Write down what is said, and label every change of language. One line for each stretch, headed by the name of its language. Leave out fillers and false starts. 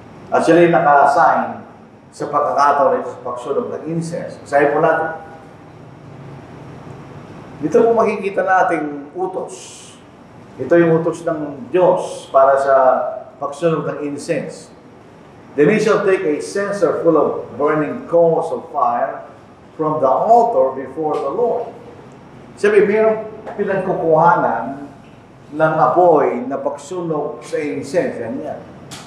Filipino: At sila yung naka-assign sa pagkakataon sa pagsunog ng incense. Sabi po natin, dito po makikita nating utos. Ito yung utos ng Diyos para sa pagsunog ng incense.
English: Then he shall take a censer full of burning coals of fire from the altar before the Lord.
Filipino: Sabi, mayroong pinagkukuhanan ng apoy na pagsunog sa incense. Yan.